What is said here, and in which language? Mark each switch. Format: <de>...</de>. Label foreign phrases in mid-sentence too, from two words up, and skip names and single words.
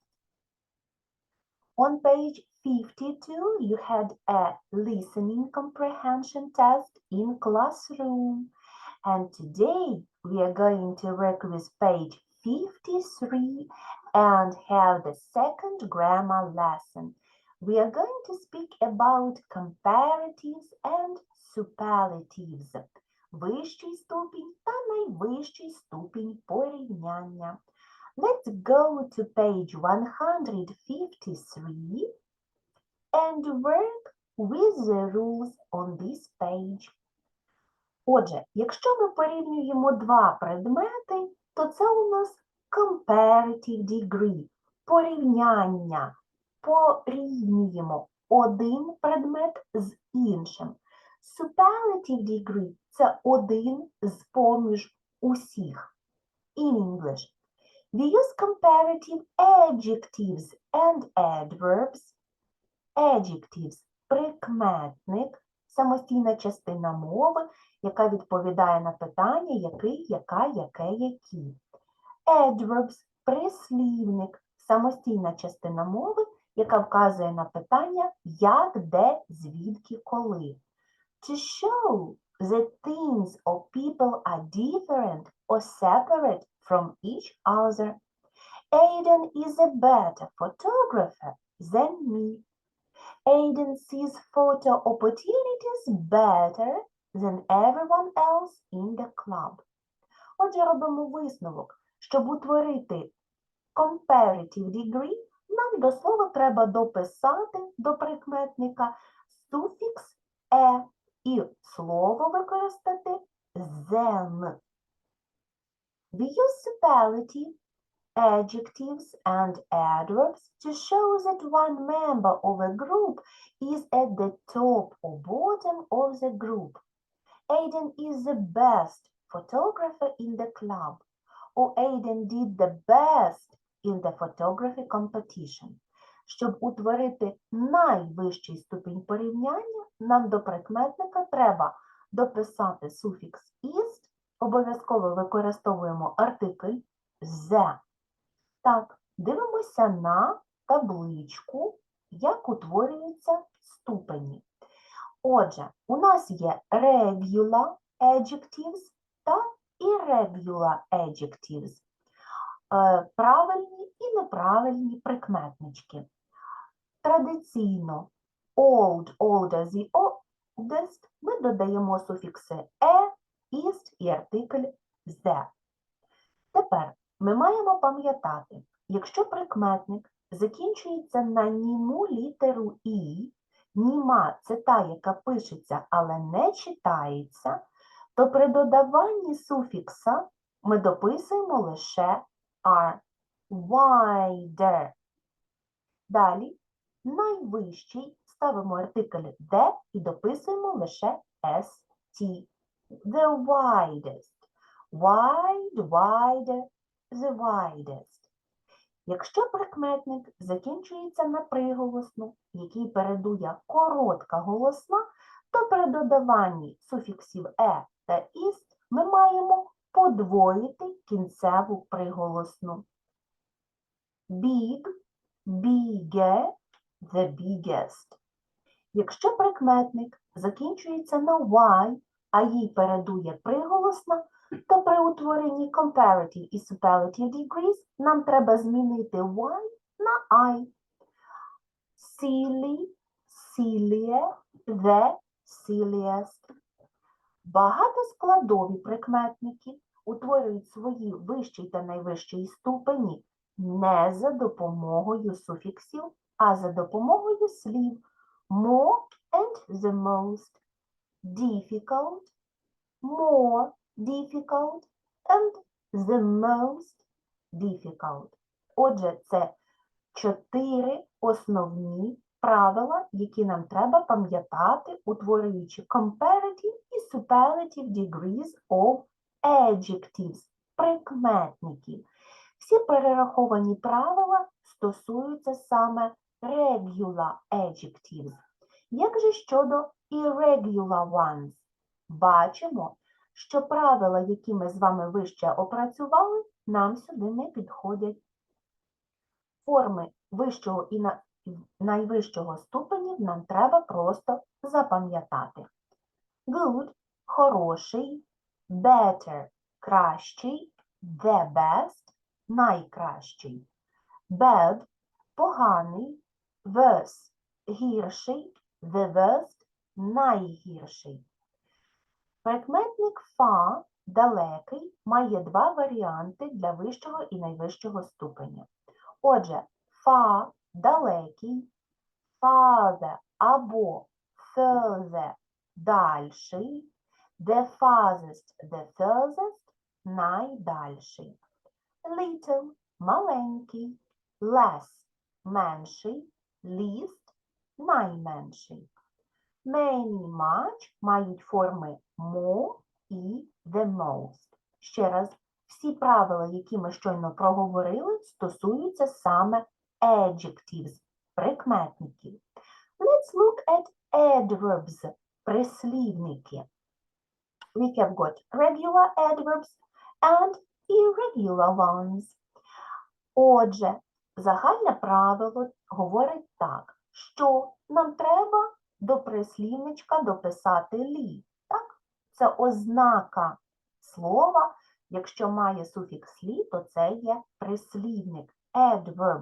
<en>On page 52, you had a listening comprehension test in classroom. And today we are going to work with page 53 and have the second grammar lesson. We are going to speak about comparatives and superlatives.</en> <uk>Вищий ступінь та найвищий ступінь порівняння.</uk> <en>Let's go to page 153 and work with the rules on this page.</en> <uk>Отже, якщо ми порівнюємо два предмети, то це у нас</uk> <en>comparative degree,</en> <uk>порівняння. Порівнюємо один предмет з іншим.</uk> <en>Superlative degree</en> <uk>– це один з-поміж усіх.</uk> <en>In English, we use comparative adjectives and adverbs. Adjectives –</en> <uk>прикметник, самостійна частина мови, яка відповідає на питання який, яка, яке, які. Adverbs – прислівник, самостійна частина мови, яка вказує на питання як, де, звідки, коли.</uk> <en>To show that things or people are different or separate from each other. Aiden is a better photographer than me. Aiden sees photo opportunities better than everyone else in the club.</en> <uk>Отже, робимо висновок. Щоб утворити</uk> <en>comparative degree,</en> <uk>нам до слова треба дописати до прикметника суфікс «е» і слово використати «than».</uk> <en>We use superlative, adjectives and adverbs to show that one member of a group is at the top or bottom of the group. Aiden is the best photographer in the club, or Aiden did the best in the photography competition.</en> <uk>Щоб утворити найвищий ступінь порівняння, нам до прикметника треба дописати суфікс «ist», обов'язково використовуємо артикль «the». Так, дивимося на табличку, як утворюються ступені. Отже, у нас є</uk> <en>regular adjectives</en> <uk>та</uk> <en>irregular adjectives.</en> <uk>Правильні і неправильні прикметнички. Традиційно</uk> <en>old, older, the oldest</en> <uk>ми додаємо суфікси «e», «ist» і артикль «the». Тепер ми маємо пам'ятати, якщо прикметник закінчується на німу літеру «і», німа – це та, яка пишеться, але не читається, то при додаванні суфікса ми дописуємо лише «are».</uk> <en>Wider.</en> <uk>Далі найвищий ставимо артикль «the» і дописуємо лише «st».</uk> <en>The widest. Wide, wider, the widest.</en> <uk>Якщо прикметник закінчується на приголосну, який передує коротка голосна, то при додаванні суфіксів «е» та «ist» ми маємо подвоїти кінцеву приголосну.</uk> <en>Big, bigger, the biggest.</en> <uk>Якщо прикметник закінчується на «y», а їй передує приголосна, то при утворенні comparative і</uk> <en>superlative degrees</en> <uk>нам треба змінити Y на I.</uk> <en>Silly, sillier, the silliest.</en> <uk>Багатоскладові прикметники утворюють свої вищий та найвищий ступені не за допомогою суфіксів, а за допомогою слів</uk> <en>more and the most, difficult, more difficult and the most difficult.</en> <uk>Отже, це 4 основні правила, які нам треба пам'ятати, утворюючи comparative і</uk> <en>superlative degrees of adjectives,</en> <uk>прикметників. Всі перераховані правила стосуються саме</uk> <en>regular adjectives.</en> <uk>Як же щодо</uk> <en>irregular ones?</en> <uk>Бачимо, що правила, які ми з вами вище опрацювали, нам сюди не підходять. Форми вищого і найвищого ступенів нам треба просто запам'ятати.</uk> <en>Good – хороший, better – кращий, the best –</en> <uk>найкращий. Bad – поганий, worse – гірший,</uk> <en>the worst –</en> <uk>найгірший. Прикметник far – далекий має два варіанти для вищого і найвищого ступеня. Отже, far – далекий, farther або further – дальший,</uk> <en>the farthest – the furthest</en> <uk>– найдальший. Little – маленький, less – менший, least – найменший.</uk> <en>Many, much</en> <uk>мають форми more і</uk> <en>the most.</en> <uk>Ще раз, всі правила, які ми щойно проговорили, стосуються саме adjectives, прикметників.</uk> <en>Let's look at adverbs, прислівники. We have got regular adverbs and irregular ones.</en> <uk>Отже, загальне правило говорить так, що нам треба до прислівничка дописати лі. Так? Це ознака слова. Якщо має суфікс лі, то це є прислівник, adverb.</uk>